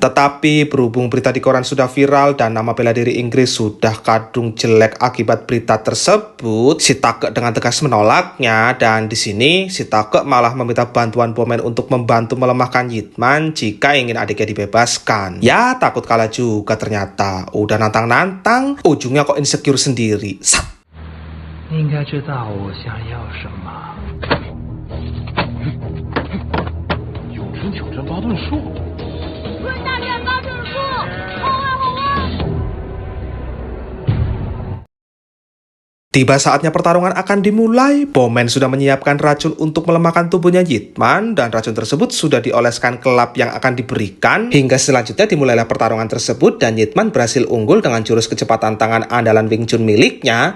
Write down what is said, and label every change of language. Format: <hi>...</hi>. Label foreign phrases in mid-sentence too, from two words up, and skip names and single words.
<id>Tetapi berhubung berita di koran sudah viral dan nama bela diri Inggris sudah kadung jelek akibat berita tersebut, si Take dengan tegas menolaknya. Dan di sini si Take malah meminta bantuan Bowman untuk membantu melemahkan Yitman jika ingin adiknya dibebaskan. Ya, takut kalah juga ternyata. Udah nantang-nantang, ujungnya kok insecure sendiri. Sat.</id> <zh>你应该知道我想要什么。永春挑战巴顿树。润大战巴顿树，好啊好啊。</zh> <id>Tiba saatnya pertarungan akan dimulai. Bowman sudah menyiapkan racun untuk melemahkan tubuhnya Yitman dan racun tersebut sudah dioleskan ke lap yang akan diberikan. Hingga selanjutnya dimulailah pertarungan tersebut dan Yitman berhasil unggul dengan jurus kecepatan tangan andalan Wing Chun miliknya.</id>